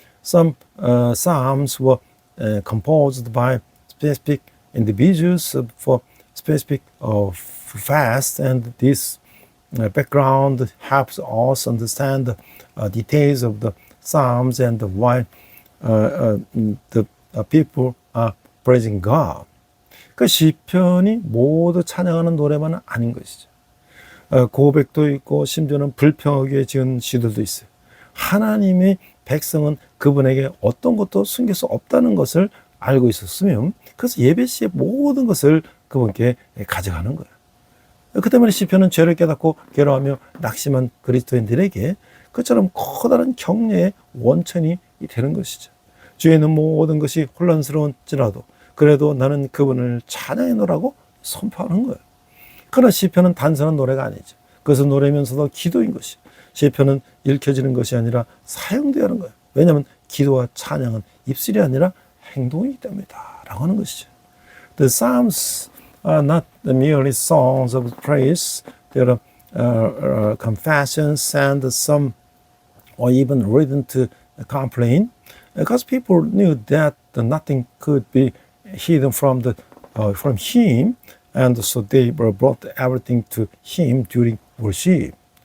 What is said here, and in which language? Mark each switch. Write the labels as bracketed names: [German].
[English] Some psalms were composed by specific individuals for specific fasts, and this background helps us understand the details of the psalms and why the people are praising God. [Korean] 그 시편이 모두 찬양하는 노래만은 아닌 것이죠. 고백도 있고 심지어는 불평하기 위해 지은 시들도 있어요. 하나님의 백성은 그분에게 어떤 것도 숨길 수 없다는 것을 알고 있었으면 그래서 예배 시에 모든 것을 그분께 가져가는 거예요. 그 때문에 시편은 죄를 깨닫고 괴로워하며 낙심한 그리스도인들에게 그처럼 커다란 격려의 원천이 되는 것이죠. 주에 있는 모든 것이 혼란스러운지라도 그래도 나는 그분을 찬양하노라고 선포하는 거예요. 그러나 시편은 단순한 노래가 아니죠. 그것은 노래면서도 기도인 것이죠. 시편은 읽혀지는 것이 아니라 사용되어야 하는 거예요. 왜냐하면 기도와 찬양은 입술이 아니라 행동이기 때문이다 라고 하는 것이죠. [English] The Psalms are not merely songs of praise. They are confessions and some or even written to complain. Because people knew that nothing could be hidden from Him, and so they brought everything to Him during worship.